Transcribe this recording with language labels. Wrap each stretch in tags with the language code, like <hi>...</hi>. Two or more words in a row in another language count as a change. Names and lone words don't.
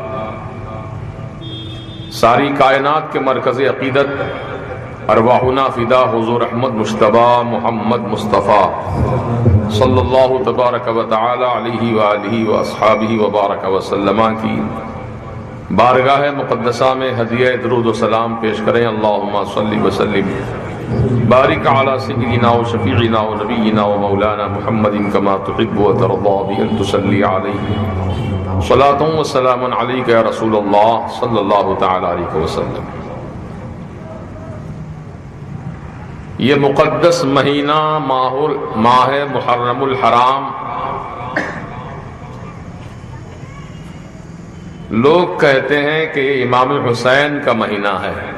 <ur>ساری کائنات کے مرکز عقیدت،</ur> <ar>ارواحنا فدا</ar> <ur>حضور احمد مجتبی محمد مصطفیٰ</ur> <ar>صلی اللہ تبارک و تعالی علیہ وآلہ واصحابہ وبارک وسلم</ar> <ur>کی بارگاہ مقدسہ میں ہدیہ درود و سلام پیش کریں۔</ur> <ar>اللہم صلی وسلم بارک علی سیدنا و شفیعنا و نبینا و مولانا محمد کما تحب و ترضا بأن تصلی علیہ صلاۃ و سلام علیک یا رسول اللہ صلی اللہ تعالی علیہ وسلم۔</ar> <ur>یہ مقدس مہینہ ماہ محرم الحرام لوگ کہتے ہیں کہ یہ امام حسین کا مہینہ ہے،</ur>